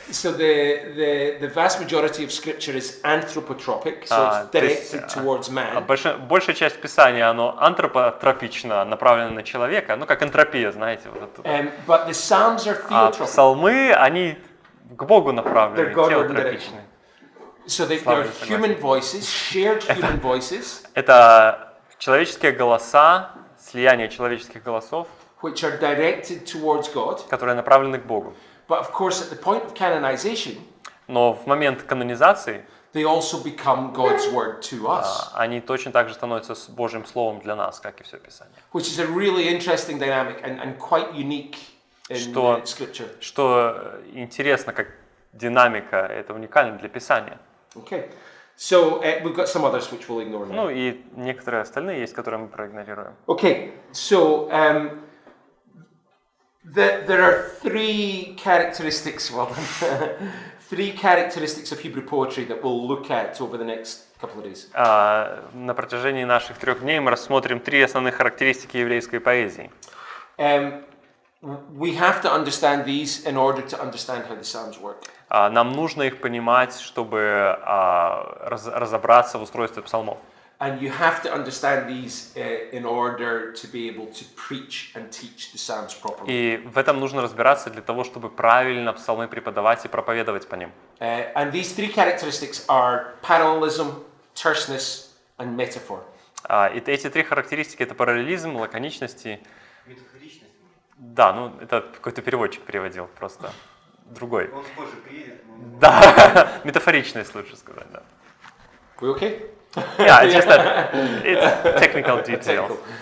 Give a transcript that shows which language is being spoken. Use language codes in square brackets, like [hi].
[en] So the vast majority of Scripture is anthropotropic, so it's directed towards man. [ru] Большая часть Писания, оно антропотропично, направлено на человека, ну как энтропия, знаете. Вот [en] But the Psalms are theotropic. [ru] Псалмы, они к Богу направлены, теотропичны. [en] So they're human voices, shared human voices. [ru] Это человеческие голоса, слияние человеческих голосов, [en] Which are directed towards God. [ru] которые направлены к Богу. [en] But of course, at the point of canonization, [ru] Но в момент канонизации [en] they also become God's word to us. [ru] Они точно так же становятся Божьим Словом для нас, как и все Писание. [en] Which is a really interesting dynamic and quite unique in Scripture. [ru] Что интересно, как динамика, это уникально для Писания. [en] Okay. So we've got some others which we'll ignore now. [ru] Ну и некоторые остальные есть, которые мы проигнорируем. [en] Okay, so there are three characteristics, three characteristics of Hebrew poetry that we'll look at over the next couple of days. [ru] На протяжении наших 3 дней мы рассмотрим 3 основных характеристики еврейской поэзии. [en] We have to understand these in order to understand how the Psalms work. [ru] Нам нужно их понимать, чтобы разобраться в устройстве псалмов. [en] And you have to understand these in order to be able to preach and teach the Psalms properly. [ru] И в этом нужно разбираться для того, чтобы правильно псалмы преподавать и проповедовать по ним. [en] And these three characteristics are parallelism, terseness, and metaphor. [ru] И эти 3 характеристики — это параллелизм, лаконичность и... Да, ну это какой-то переводчик переводил, просто другой. Он позже приедет. Да, метафоричность лучше сказать, да. [en] We okay? Yeah, it's just that it's technical detail.